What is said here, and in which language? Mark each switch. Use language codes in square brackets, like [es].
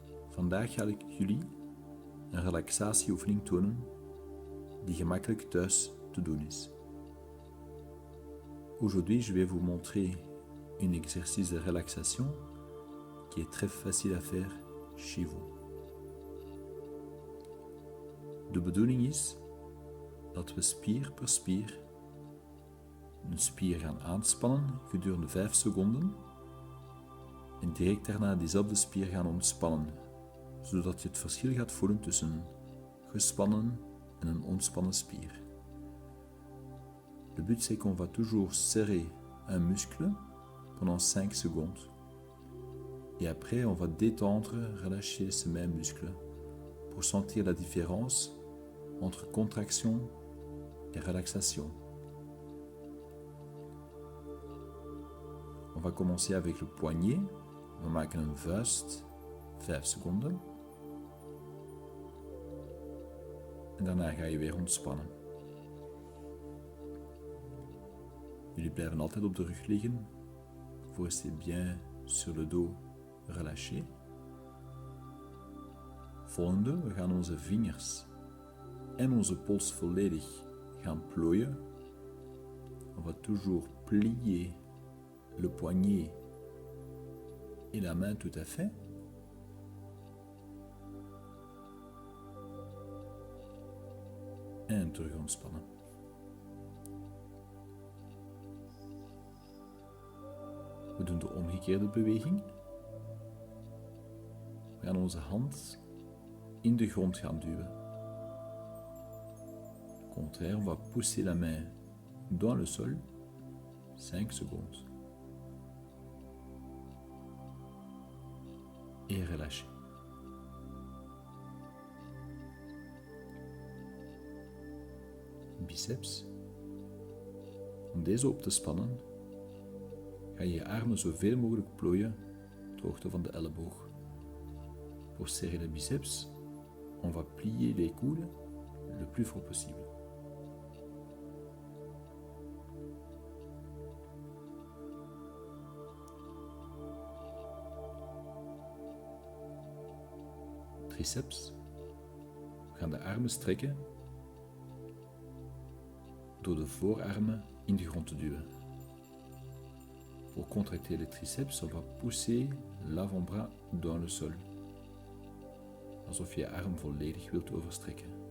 [nl] Vandaag ga ik jullie een relaxatieoefening tonen die gemakkelijk thuis te doen is. [fr] Aujourd'hui, je vais vous montrer un exercice de relaxation qui est très facile à faire chez vous. [nl] De bedoeling is dat we spier per spier een spier gaan aanspannen gedurende 5 seconden en direct daarna diezelfde spier gaan ontspannen, zodat je het verschil gaat voelen tussen een gespannen en een ontspannen spier. [fr] Le but c'est qu'on va toujours serrer un muscle pendant 5 secondes et après on va détendre, relâcher ce même muscle pour sentir la différence entre contraction et relaxation. On va commencer avec le poignet. [nl] We maken een vuist, 5 seconden. En daarna ga je weer ontspannen. Jullie blijven altijd op de rug liggen. [fr] Vous restez bien sur le dos relâché. [nl] Volgende, we gaan onze vingers en onze pols volledig gaan plooien. [fr] On va toujours plier le poignet et la main tout à fait. [nl] En terug ontspannen. We doen de omgekeerde beweging. We gaan onze hand in de grond gaan duwen. [fr] Au contraire, on va pousser la main dans le sol. 5 secondes. Et relâcher. Biceps. [nl] Om deze op te spannen, ga je je armen zoveel mogelijk plooien ter hoogte van de elleboog. [fr] Pour serrer le biceps, on va plier les coudes le plus fort possible. [nl] Triceps. We gaan de armen strekken door de voorarmen in de grond te duwen. [fr] Pour contracter les triceps, on va pousser l'avant-bras dans le sol. [nl] Alsof je je arm volledig wilt overstrekken.